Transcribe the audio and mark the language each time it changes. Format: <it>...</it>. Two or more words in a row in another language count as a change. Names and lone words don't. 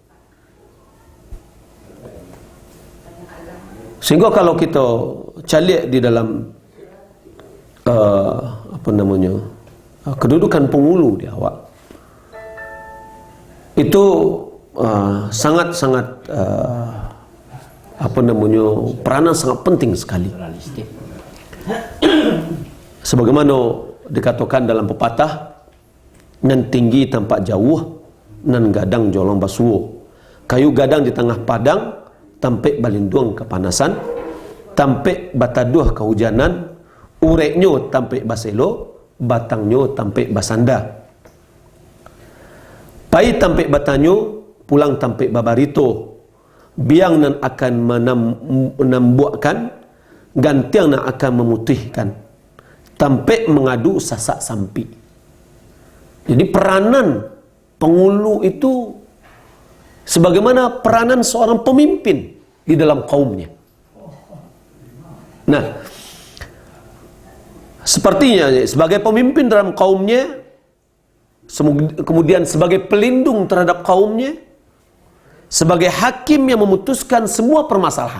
<id>Sehingga kalau kita cari di dalam kedudukan penghulu di awak, itu sangat-sangat peranan sangat penting sekali. Sebagaimana dikatakan dalam pepatah,</id> <min>nan tinggi tampak jauh, nan gadang jolong basuh. Kayu gadang di tengah padang, tampek balinduang kepanasan tampe bataduh kehujanan, ureknyo tampe baselo, batangnya tampe basanda. Pai tampe batanyo, pulang tampe babarito. Biang nan akan menambuakkan, gantiang nan akan memutihkan. Tampe mengadu sasak sampi.</min> <id>Jadi peranan pengulu itu sebagaimana peranan seorang pemimpin di dalam kaumnya. Nah, sepertinya sebagai pemimpin dalam kaumnya, kemudian sebagai pelindung terhadap kaumnya, sebagai hakim yang memutuskan semua permasalahan.</id>